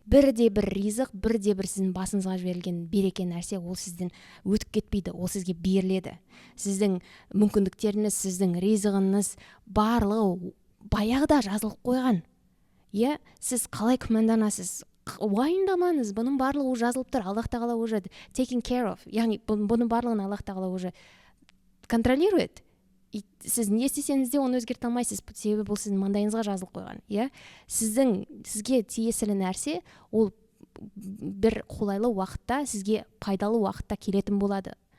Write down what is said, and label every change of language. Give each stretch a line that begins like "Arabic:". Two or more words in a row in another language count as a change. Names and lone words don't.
Kazakh: Бірде-бір ризық, бірде-бір сіздің басыңызға жіберілген береке нәрсе, ол сізден өтіп кетпейді, ол сізге беріледі. Сіздің мүмкіндіктеріңіз, сіздің ризығыңыз барлығы баяғыда жазылып қойған. Иә, сіз қалай күмәнданасыз? Уайымдамаңыз, бұның барлығы жазылып тұр. Аллах тағала
English: уже taking care of.
Kazakh: Яғни бұның барлығын Аллах тағала
Russian: уже контролирует.
Kazakh: И сіз не істесеңіз де оны өзгерте алмайсыз, себебі бұл сіздің маңдайыңызға жазылып қойған. Иә, сізге тиесілі нәрсе, ол бір қолайлы уақытта, сізге пайдалы уақытта келетін болады.